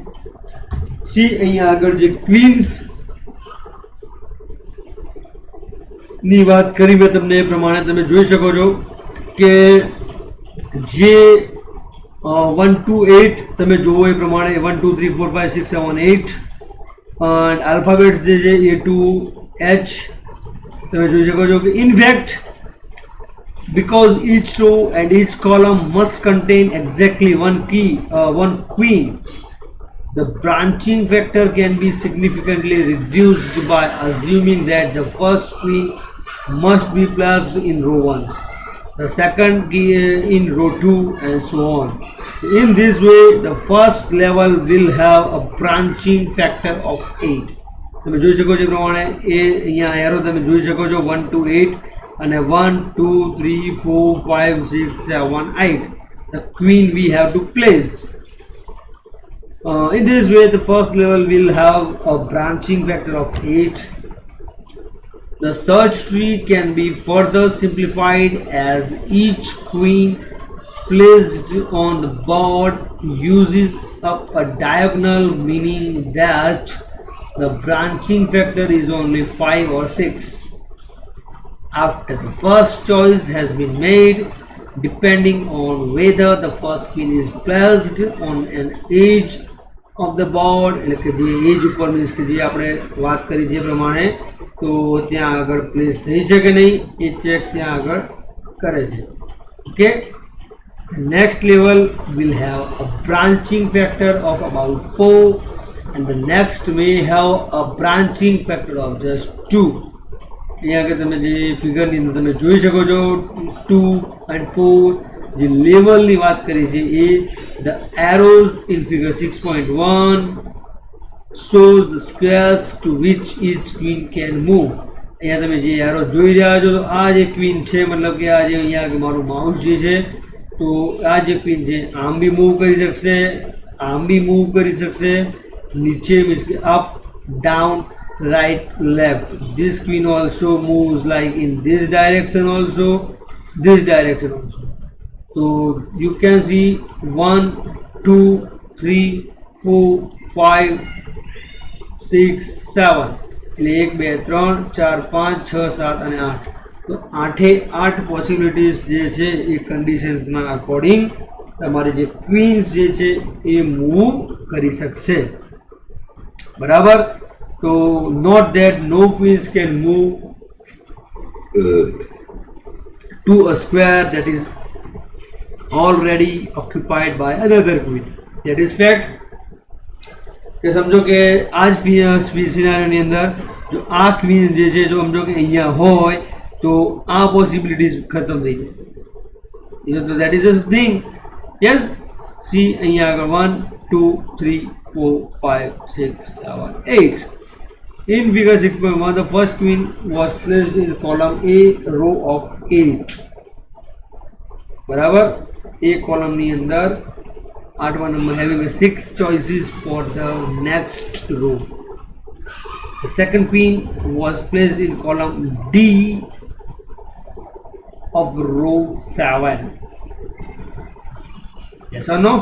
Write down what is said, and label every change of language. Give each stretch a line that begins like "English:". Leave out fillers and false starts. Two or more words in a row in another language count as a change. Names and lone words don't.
Gujarati: સી અહીંયા આગળ જે ક્વીન્સ ની વાત કરી મેં તમને એ પ્રમાણે તમે જોઈ શકો છો કે જે 1
English: to 8
Gujarati: તમે જુઓ એ પ્રમાણે
English: 1 2 3 4 5 6 7 8 and alphabets
Gujarati: જે છે
English: A to H
Gujarati: તમે જોઈ શકો છો કે
English: in fact because each row and each column must contain exactly one queen, the branching factor can be significantly reduced by assuming that the first queen must be placed in row 1. the second in row 2, and so on. In this way, the first level will have a branching factor of 8.
Gujarati: તમે જોઈ શકો છો એ પ્રમાણે એ અહીંયા એરો તમે જોઈ શકો છો 1 to 8 અને 1 2 3 4 5 6 7 8
English: the queen we have to place. In this way, the first level will have a branching factor of 8. The search tree can be further simplified as each queen placed on the board uses up a diagonal, meaning that the branching factor is only 5 or 6. After the first choice has been made, depending on whether the first queen is placed on an edge of the board,
Gujarati: એટલે કે જે એજ ઉપર મીન્સ કે જે આપણે વાત કરી જે પ્રમાણે, તો ત્યાં આગળ પ્લેસ થઈ છે કે નહીં એ ચેક ત્યાં આગળ કરે છે. ઓકે,
English: next level will have a branching factor of about 4, and the next may have a branching factor of just 2.
Gujarati: અહીંયા આગળ તમે જે ફિગરની અંદર તમે જોઈ શકો છો 2 and 4 જે લેવલની વાત કરી છે એ
English: the arrows in figure 6.1 shows the squares to which each queen can move.
Gujarati: અહીંયા તમે જે એરો જોઈ રહ્યા છો તો આ જે ક્વીન છે મતલબ કે આ જે અહીંયા મારું માઉસ જે છે તો આ જે ક્વીન છે આમ બી મૂવ કરી શકશે, આમ બી મૂવ કરી શકશે, નીચે મીન્સ કે
English: up down right left. This queen also moves like in this direction also, this direction also. So you can see 1 2 3 4 5 6 7 એટલે 1 2 3 4 5 6 7 અને 8.
Gujarati: તો 8 પોસિબિલિટીઝ જે છે એ કન્ડિશન્સના અકોર્ડિંગ તમારી જે ક્વીન્સ જે છે એ મૂવ કરી શકશે. બરાબર.
English: So note that no queens can move to a square that is already occupied by another queen. That is fact.
Gujarati: કે સમજો કે આ જ સિનારીઓની અંદર જો આ ક્વીન જે છે જો સમજો કે અહીંયા હોય તો આ પોસિબિલિટીઝ ખતમ થઈ જાય.
English: That is a thing. Yes.
Gujarati: See અહીંયા આગળ 1 2 3 4 5 6 7 8.
English: In figure 6.1, the first queen was placed in column A, row of 8.
Gujarati: बराबर.
English: A column
Gujarati: ની અંદર
English: 8th number having a 6 choices for the next row. The second queen was placed in column D of row 7. Yes or no?